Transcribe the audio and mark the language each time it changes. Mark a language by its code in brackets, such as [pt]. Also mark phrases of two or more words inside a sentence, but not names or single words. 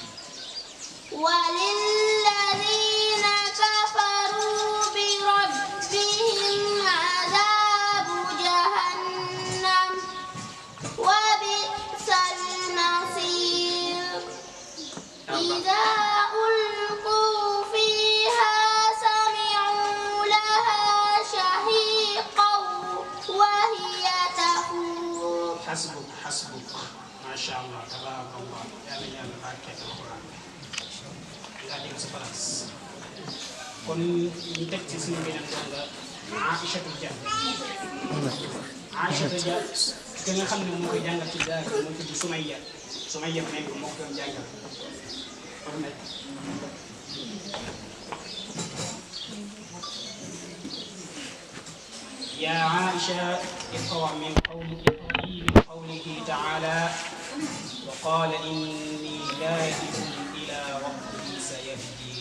[ar] وللذين كفروا بربهم عذاب جهنم وبئس المصير إذا ألقوا فيها سمعوا لها شهيقا وهي تفور حسبك ما شاء الله تبارك الله يا [wo] barke alquran nga dem sa place kon ñu teg ci suñu beneen donga Aïchatou Dia ki nga xam ne moo koy jàngal ci daara moo tudd Soumayya nekk moo ko doon jàngal [ar] يا عائشة اقرأ من قوله تعالى وقال إني ذاهب إلى ربي سيهدين.